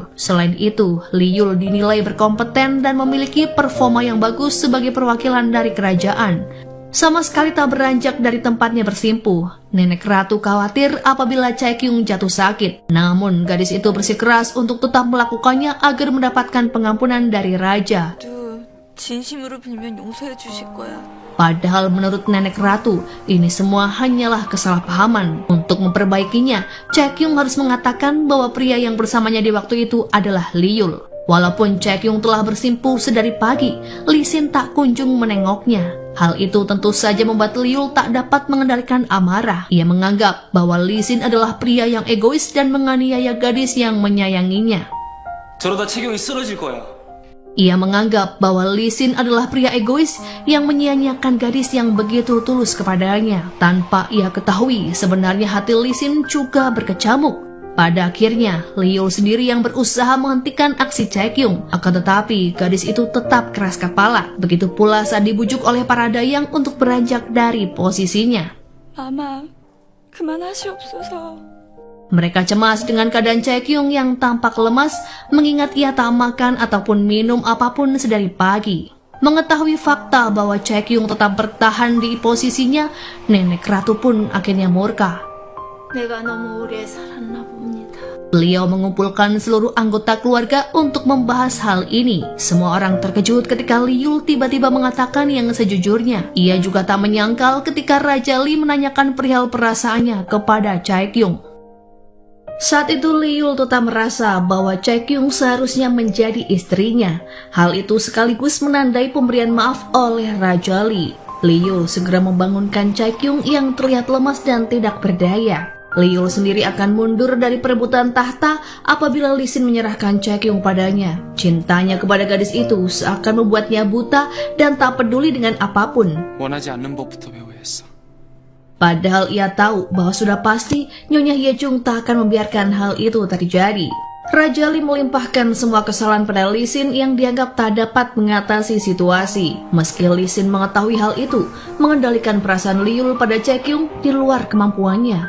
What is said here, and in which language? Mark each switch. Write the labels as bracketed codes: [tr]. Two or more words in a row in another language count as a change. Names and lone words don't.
[id] Selain itu, Lee Yul dinilai berkompeten dan memiliki performa yang bagus sebagai perwakilan dari kerajaan. Sama sekali tak beranjak dari tempatnya bersimpuh. Nenek Ratu khawatir apabila Chae-kyung jatuh sakit. Namun gadis itu bersikeras untuk tetap melakukannya agar mendapatkan pengampunan dari raja. [ko] 진심으로 빌면 용서해 주실 거야. [id] Padahal menurut Nenek Ratu, ini semua hanyalah kesalahpahaman. Untuk memperbaikinya, Chae-kyung harus mengatakan bahwa pria yang bersamanya di waktu itu adalah Lee Yul. Walaupun Chae-kyung telah bersimpuh sedari pagi, Lee Sin tak kunjung menengoknya. Hal itu tentu saja membuat Lee Yul tak dapat mengendalikan amarah. Ia menganggap bahwa Lee Sin adalah pria yang egois dan menganiaya gadis yang menyayanginya. [ko] 저러다 채경이 쓰러질 거야. [id] Ia menganggap bahwa Lee Sin adalah pria egois yang menyia-nyiakan gadis yang begitu tulus kepadanya. Tanpa ia ketahui, sebenarnya hati Lee Sin juga berkecamuk. Pada akhirnya, Lee Yul sendiri yang berusaha menghentikan aksi Chae-kyung. Akan tetapi, gadis itu tetap keras kepala. Begitu pula saat dibujuk oleh para dayang untuk beranjak dari posisinya. [ko] 아마 그만하시옵소서. [id] Mereka cemas dengan keadaan Chae-kyung yang tampak lemas, mengingat ia tak makan ataupun minum apapun sedari pagi. Mengetahui fakta bahwa Chae-kyung tetap bertahan di posisinya, Nenek Ratu pun akhirnya murka. [ko] 내가 너무 오래 살았나 봅니다. [id] Beliau mengumpulkan seluruh anggota keluarga untuk membahas hal ini. Semua orang terkejut ketika Lee Yul tiba-tiba mengatakan yang sejujurnya. Ia juga tak menyangkal ketika Raja Lee menanyakan perihal perasaannya kepada Chae-kyung. Saat itu Lee Yul tetap merasa bahwa Chae-kyung seharusnya menjadi istrinya. Hal itu sekaligus menandai pemberian maaf oleh Raja Lee. Lee Yul segera membangunkan Chae-kyung yang terlihat lemas dan tidak berdaya. Liul sendiri akan mundur dari perebutan tahta apabila Lisin menyerahkan Chaekyung padanya. Cintanya kepada gadis itu seakan membuatnya buta dan tak peduli dengan apapun. [ko] 원하지 않는 법부터 배워야 했어. [id] Padahal ia tahu bahwa sudah pasti Nyonya Hyejung tak akan membiarkan hal itu terjadi. Raja Lee melimpahkan semua kesalahan pada Lisin yang dianggap tak dapat mengatasi situasi. Meski Lisin mengetahui hal itu, mengendalikan perasaan Liul pada Chaekyung di luar kemampuannya.